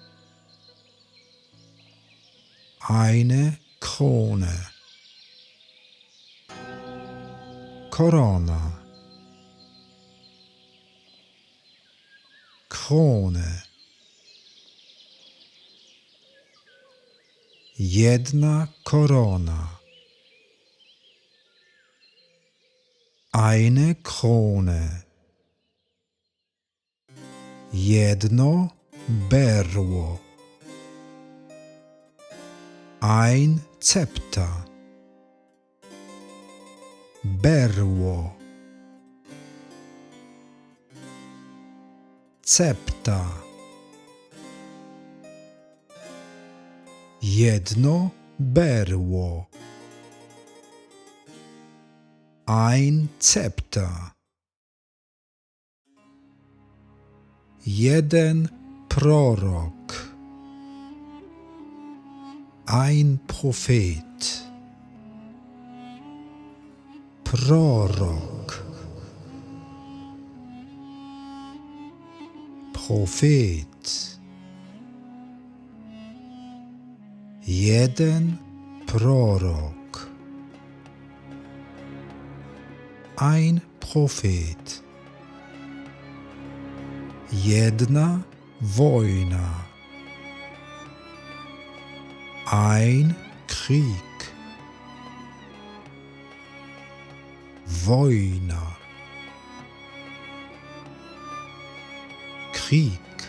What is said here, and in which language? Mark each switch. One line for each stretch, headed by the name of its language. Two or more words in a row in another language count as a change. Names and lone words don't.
German: eine Krone, Korona, Krone,
Polish: jedna korona,
German: eine Krone,
Polish: jedno berło,
German: ein Zepter,
Polish: berło, Zepter, jedno berło,
German: ein Zepter,
Polish: jeden prorok,
German: ein Prophet, prorok, Prophet,
Polish: jeden prorok,
German: ein Prophet,
Polish: jedna wojna,
German: Ein Krieg.
Polish: Wojna.
German: Krieg.